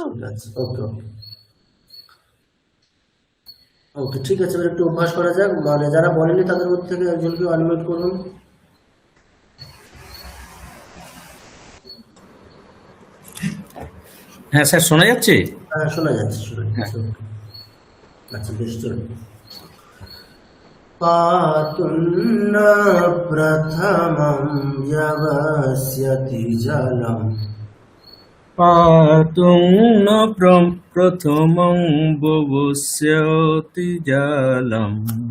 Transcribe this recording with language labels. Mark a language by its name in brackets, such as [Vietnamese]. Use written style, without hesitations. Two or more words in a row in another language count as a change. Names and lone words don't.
[Bangla] ঠিক আছে, [English] okay okay okay, [Bangla] ঠিক আছে, একটু অভ্যাস করা যাক। মানে যারা বলেনি তাদের মধ্যে থেকে একজনকে আনমিউট করুন। হ্যাঁ স্যার, শোনা যাচ্ছে? হ্যাঁ শোনা যাচ্ছে, শোনা যাচ্ছে। আচ্ছা বেশ, চলুন। [Sanskrit] पातुं न प्रथमं व्यवस्यति जलम् पातुं न प्रथमं व्यवस्यति जलम्